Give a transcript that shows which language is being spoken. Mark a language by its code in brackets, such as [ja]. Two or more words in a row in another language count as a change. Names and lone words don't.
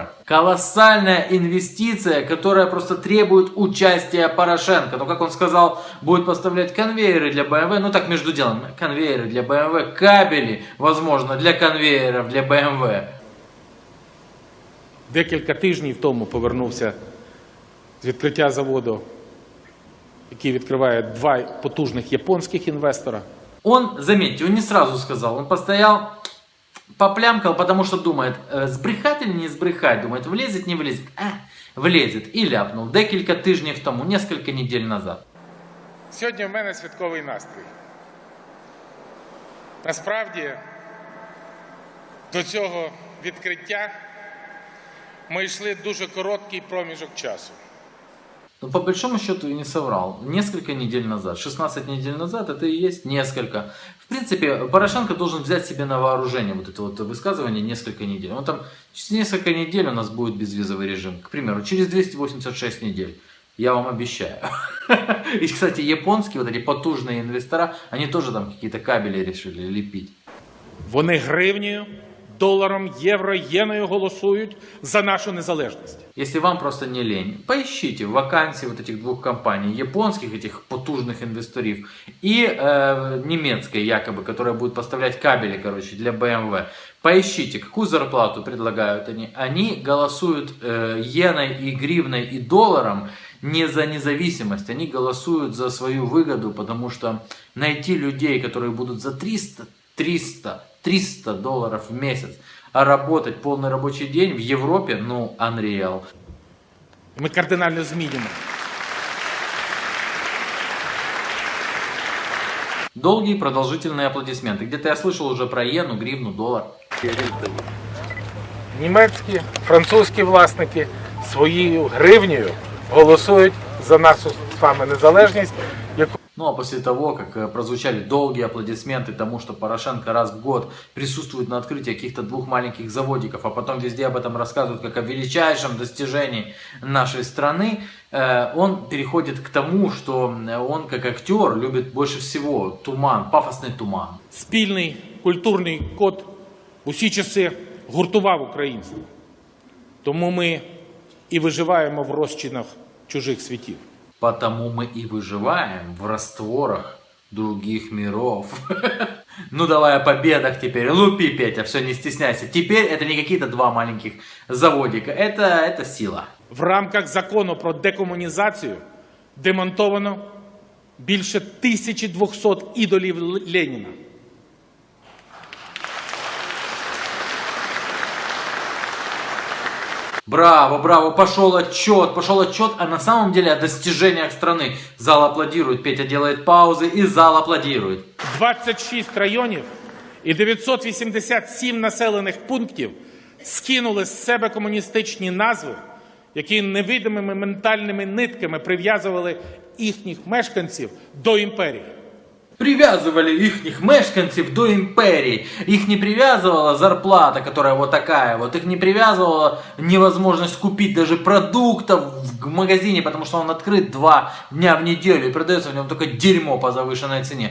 [ru] Колоссальная инвестиция, которая просто требует участия Порошенко. Ну, как он сказал, будет поставлять конвейеры для BMW. Ну, так между делом, конвейеры для BMW, кабели, возможно, для конвейеров для BMW. [uk] Декілька тижнів тому повернувся з відкриття заводу, який відкриває 2 потужних японських інвестора. [ru] Он, заметьте, он не сразу сказал, он постоял, поплямкал, потому что думает, сбрехать или не сбрехать, думает, влезет, не влезет, влезет, и ляпнул [uk] декілька тижнів тому, [ru] несколько недель назад. [uk] Сьогодні в мене святковий настрій. Насправді, до цього відкриття [ru] мы шли [uk] дуже короткий промежок часу. [ru] Но по большому счету и не соврал. Несколько недель назад, 16 недель назад, это и есть несколько. В принципе, Порошенко должен взять себе на вооружение вот это вот высказывание несколько недель. Он там, через несколько недель у нас будет безвизовый режим. К примеру, через 286 недель. Я вам обещаю. И, кстати, японские вот эти потужные инвестора, они тоже там какие-то кабели решили лепить. [uk] Вони гривнею доларом, євро, єною голосують за нашу незалежність. [ru] Если вам просто не лень, поищите вакансии вот этих двух компаний, японских этих потужных инвесторов и немецкой якобы, которая будет поставлять кабели, короче, для BMW. Поищите, какую зарплату предлагают они. Они голосуют иеной и гривной и долларом не за независимость, они голосуют за свою выгоду, потому что найти людей, которые будут за 300 долларов в месяц, а работать полный рабочий день в Европе, ну, unreal. [uk] Ми кардинально змінюємо. [ru] Долгие продолжительные аплодисменты. Где-то я слышал уже про иену, гривну, доллар. [uk] Німецькі, французькі власники своєю гривнею голосують за нашу з вами незалежність, яку [ru] Ну а после того, как прозвучали долгие аплодисменты тому, что Порошенко раз в год присутствует на открытии каких-то двух маленьких заводиков, а потом везде об этом рассказывают как о величайшем достижении нашей страны, он переходит к тому, что он как актер любит больше всего туман, пафосный туман. [uk] спільний культурний код усі часи гуртував українство. Тому ми і виживаємо в розчинах чужих світів. [ru] Потому мы и выживаем в растворах других миров. Ну давай о победах теперь. Лупи, Петя, все, не стесняйся. Теперь это не какие-то два маленьких заводика. Это сила. [uk] В рамках закону про декомунізацію демонтовано більше 1200 ідолів Леніна. [ru] Браво, браво, пошел отчет, а на самом деле о достижениях страны. Зал аплодирует, Петя делает паузы и зал аплодирует. [uk] 26 районів і 987 населених пунктів скинули з себе комуністичні назви, які невидимими ментальними нитками прив'язували їхніх мешканців до імперії. [ru] Привязывали ихних мешканцев до империи. Их не привязывала зарплата, которая вот такая вот. Их не привязывала невозможность купить даже продуктов в магазине, потому что он открыт 2 дня в неделю и продается в нем только дерьмо по завышенной цене.